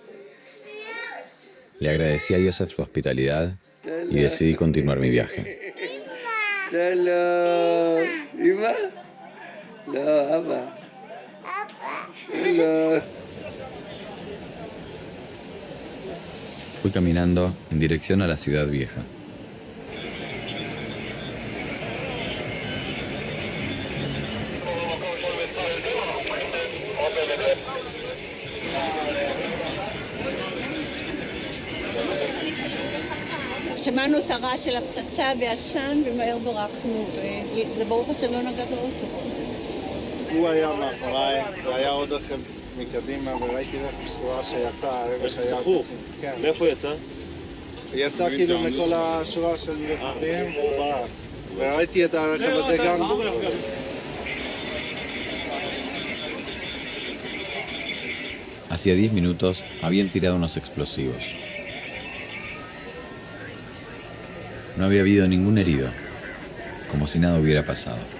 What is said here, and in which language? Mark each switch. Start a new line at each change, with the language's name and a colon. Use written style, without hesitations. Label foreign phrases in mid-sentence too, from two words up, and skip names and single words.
Spanish: Le agradecí a Yosef su hospitalidad y decidí continuar mi viaje.
Hebrew: שלום. אמא? No, אבא. שלום.
Spanish: Fui caminando en dirección a la ciudad vieja.
Hebrew: שמענו את הרעש של הפצצה והעשן ומהר ברחנו, וזה ברוך השם לא נגע באוטו. הוא היה מאחוריי, והיה עוד רכב מקדימה, וראיתי רכב סחורה שיצא הרגע שהיה פצצים. כן. מאיפה יצא? יצא כאילו מכל השורה של רכבים והוא ברח. וראיתי את הרכב הזה גם.
Spanish: Hacía 10 minutos habían tirado unos explosivos. No había habido ningún herido, como si nada hubiera pasado.